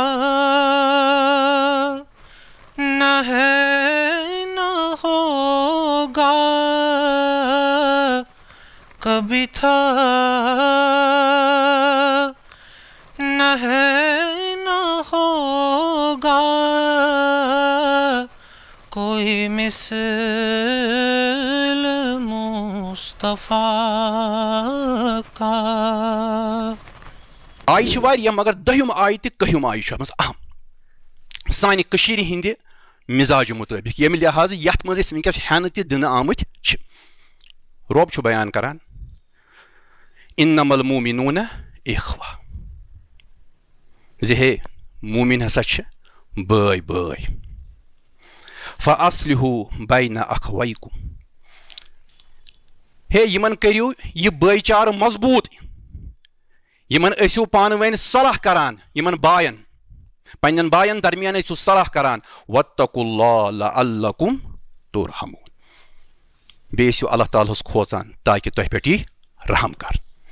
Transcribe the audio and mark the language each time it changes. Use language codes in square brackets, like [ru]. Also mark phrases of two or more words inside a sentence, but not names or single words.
[ur] نہ ہے نہ ہوگا کبھی تھا نہ ہے نہ ہوگا کوئی مثل مصطفیٰ کا. [ks] آیہِ چھِ واریاہ مگر دٔہِم آیہِ تہِ کٔہِم آیہِ چھُ اَتھ منٛز اہم سانہِ کٔشیٖرِ ہِنٛدِ مِزاجہِ مُطٲبِق ییٚمہِ لحاظٕ یَتھ منٛز أسۍ وٕنکٮ۪س ہٮ۪نہٕ تہِ دِنہٕ آمٕتۍ چھِ. رۄب چھُ بیان کران [ar] اِنَّمَا الْمُؤْمِنُونَ اِخوَةٌ [ks] زِ ہے موٗمِن ہسا چھِ بٲے بٲے. [ar] فَأَصْلِحُوا بَيْنَ أَخَوَيْكُمْ [ks] ہے یِمن کٔرِو یہِ بٲے چارٕ مضبوٗط یِمن ٲسِو پانہٕ ؤنۍ صلح کران یِمن باین پننٮ۪ن باین درمیان ٲسِو صلح کران. [ar] وَاتَّقُوا اللَّهَ لَعَلَّكُمْ تُرْحَمُونَ [ks] بیٚیہِ ٲسِو اللہ تعالیٰ ہس کھوژان تاکہِ تۄہہِ پٮ۪ٹھ یی رحم کر.